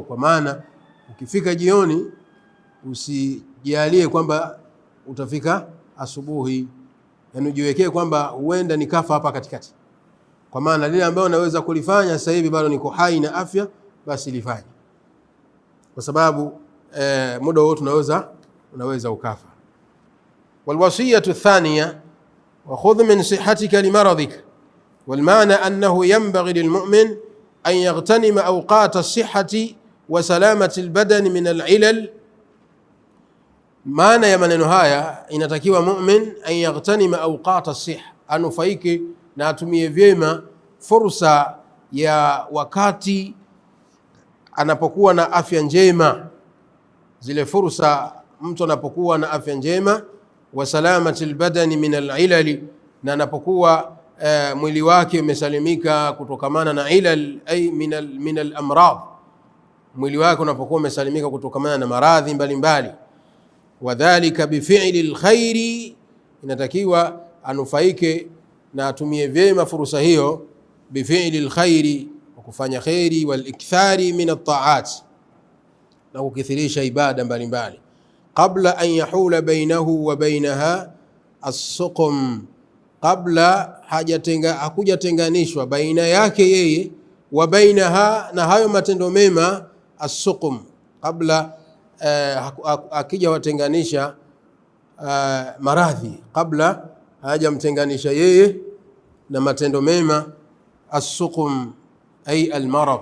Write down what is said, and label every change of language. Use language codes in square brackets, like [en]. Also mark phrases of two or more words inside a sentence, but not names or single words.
[sw] Kwa maana ukifika jioni usijalie kwamba utafika asubuhi, yani ujiwekee kwamba huenda nikafa hapa katikati, kwa maana lile ambalo naweza kulifanya sasa hivi bado niko hai na afya, basi lifanye, kwa sababu muda wote unaweza ukafa. [ar] والوصية الثانية، وخذ من صحتك لمرضك, والمعنى أنه ينبغي للمؤمن أن يغتنم أوقات الصحة وسلامة البدن من العلل. [sw] maana ya maneno haya, inatakiwa [ar] مؤمن أن يغتنم أوقات الصحة, [sw] anufaike na atumie vyema fursa ya wakati anapokuwa na afya njema, zile fursa mtu anapokuwa na afya njema. [ar] وسلامة البدن من العلل, [sw] na anapokuwa mwili wake umesalimika kutokamana na ilal, [ar] أي من الأمراض, [sw] mwili wake unapokuwa umesalimika kutokana na maradhi mbalimbali. [ar] وذلك بفعل الخير, [sw] inatakiwa anufaike na atumie vyema fursa hiyo, [ar] بفعل الخير, [sw] kufanya [ar] خير، والإكثار من الطاعات, [sw] na kukithirisha ibada mbalimbali, [ar] qabla أن يحول بينه وبينها السقم، قبل [sw] hakujatenganishwa baina yake yeye [ar] وبينها, [sw] na hayo matendo mema, as-suqum, kabla akija watenganisha maradhi, kabla hajamtenganisha yeye na matendo mema, [ar] السقم أي المرض.